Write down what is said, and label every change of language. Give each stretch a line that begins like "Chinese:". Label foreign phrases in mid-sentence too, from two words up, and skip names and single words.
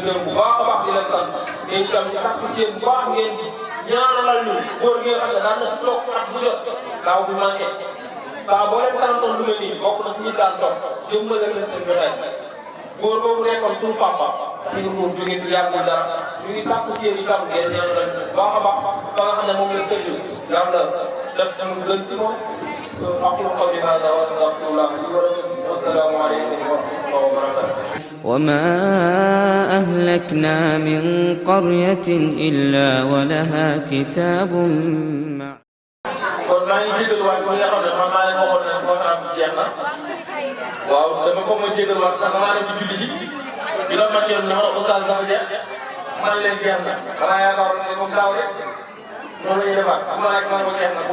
Wolof: gërëm bu baax a baax di leen sant te itam ñu sàkku si yéen bu baax ngeen di ñaanalal ñu góor gi nga xam ne daan na toog at bu jot daaw bi manqué saa boo leen tarantoon lu mel nii bokk na si ñi daan toog jëmmal ak seen jotaay góor boobu nekkoon suñu papa xëy na moom jógee fi yàggul dara ñu ngi sàkku si yéen itam ngeen ñaanalal baax a baax ba nga xam ne moom la tëdd yàlla def mu gën si moom
Arabic: أقول قولي هذا وأستغفر الله لي ولكم والسلام عليكم ورحمة الله وبركاته. وما أهلكنا من قرية إلا ولها كتاب معلوم.
Wolof: kon maa ngi jégaluwaat bi nga xam ne man maa leen waxoon ne conférence bi jeex na waaw dama ko ma jégaluwaat ndax maa leen di julli ji di la matière bi nga xam ne oustaz dafa jeex man leen jeex na xanaa yaakaar ne moom daaw rek noonu la ñuy defaat bu ma laaj man ko jeex na bu